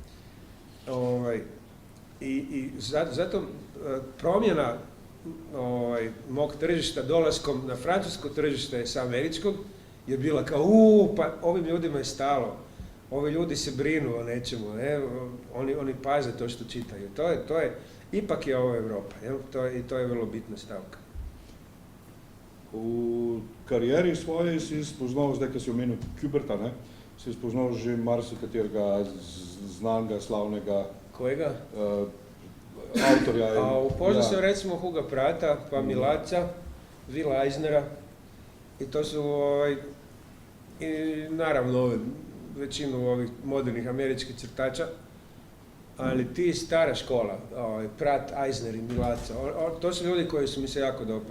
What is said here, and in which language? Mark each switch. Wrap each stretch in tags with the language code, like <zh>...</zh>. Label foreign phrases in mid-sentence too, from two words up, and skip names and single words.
<hr>I zato promjena mog tržišta dolaskom na francusko tržište sa američkog je bila kao pa ovim ljudima je stalo, ovi ljudi se brinu o nečemu, ne? Oni paze to što čitaju. Ipak je ovo Europa, i to je vrlo bitna stavka.</hr> <sl>V karieri svoji si spoznal, zdaj, ko si omenil Kuberta, ne? Si spoznal že marsikaterega znanega, slavnega</sl> <hr>Kojega?</hr> <sl>Avtorja.</sl> <hr>Upoznao sam recimo Huga Prata, pa Milaca, Willa Eisnera i to su i naravno većinu ovih modernih američkih crtača, ali ti stara škola, Prat, Eisner i Milaca, to su ljudi koji su mi se jako dopali.</hr>